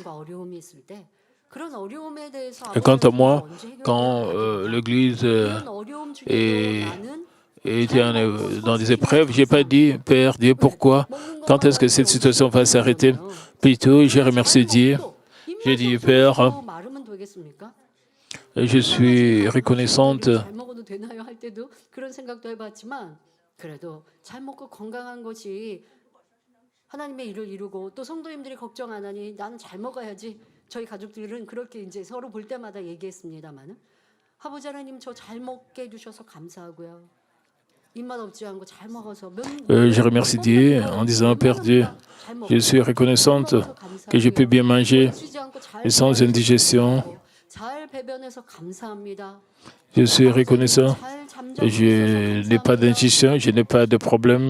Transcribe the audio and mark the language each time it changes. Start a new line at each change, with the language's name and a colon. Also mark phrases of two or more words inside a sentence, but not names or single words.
French: Et quant à moi, quand l'Église était dans des épreuves, je n'ai pas dit, Père Dieu, pourquoi? Quand est-ce que cette situation va s'arrêter? Plutôt, j'ai remercié Dieu. J'ai dit, Père, je suis reconnaissante.
Korean: 저희 가족들은 그렇게 이제 서로 볼 때마다 얘기했습니다만은 아버지 하나님 저 잘 먹게 해주셔서 감사하고요. 입맛 없지 않고 잘 먹어서
French: Je remercie Dieu en disant, Père Dieu, je suis reconnaissante que je peux bien manger et sans indigestion. Je suis reconnaissant. Je n'ai pas d'indigestion, je n'ai pas de problème.